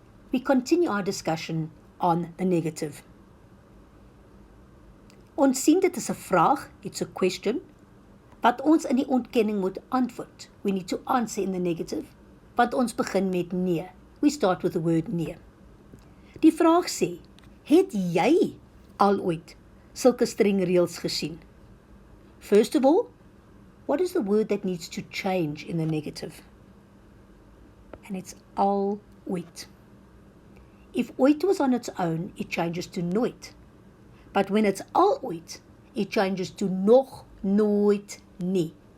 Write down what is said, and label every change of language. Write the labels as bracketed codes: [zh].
[en] We continue our discussion on the negative. [af] Ons sien dit is 'n vraag, [en] it's a question, [af] wat ons in die ontkenning moet antwoord. [en] We need to answer in the negative, [af] want ons begin met nee. [en] We start with the word nee. [af] Die vraag sê, het jy al ooit sulke streng reëls gesien? [en] First of all, what is the word that needs to change in the negative? And it's al ooit. If ooit was on its own, it changes to nooit. But when it's al ooit, it changes to nog, nooit, nie.